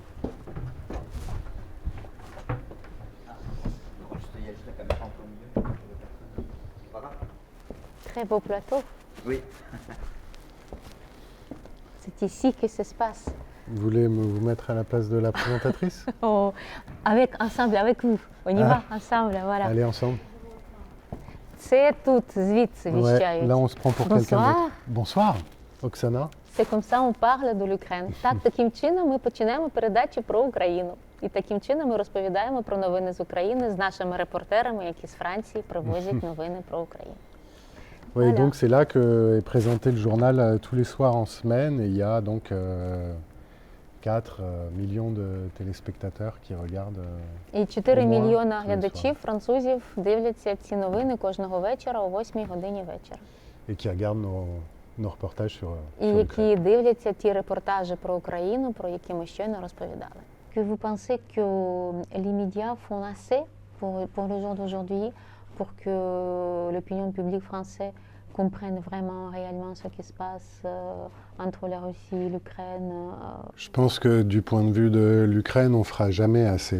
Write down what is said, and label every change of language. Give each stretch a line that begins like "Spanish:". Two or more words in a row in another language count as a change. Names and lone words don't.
French: Très beau plateau. Oui. C'est ici que ça se passe. Vous voulez vous mettre à la place de la présentatrice? Oh, ensemble, avec vous. On y va, ensemble, voilà. Allez, ensemble. C'est tout,
Ukrainian: звідси віщають.
French: Là, on se prend pour quelqu'un d'autre. Bonsoir. Oksana? C'est comme ça on parle de l'Ukraine.
Ukrainian: Так, таким чином ми починаємо передачі про Україну. І таким чином ми розповідаємо про новини з України з нашими репортерами, які з Франції привозять новини про Україну.
French: Oui, Voilà. donc c'est là que est présenté le journal tous les soirs en semaine et il y a donc 4 millions de téléspectateurs qui regardent.
Ukrainian: І 4
French: Au moins,
Ukrainian: мільйона
French: tous les
Ukrainian: глядачів, французів, дивляться ці новини кожного вечора о 8 годині вечора.
French: Et qui regardent nos reportages sur
Ukrainian: І
French: l'Ukraine.
Ukrainian: які дивляться ті репортажі про Україну, про які ми щойно розповідали.
French: Que vous pensez que les médias font assez pour le jour d'aujourd'hui pour que l'opinion publique française comprenne vraiment réellement ce qui se passe entre la Russie et l'Ukraine? Je pense que du point de vue de l'Ukraine, on fera jamais assez.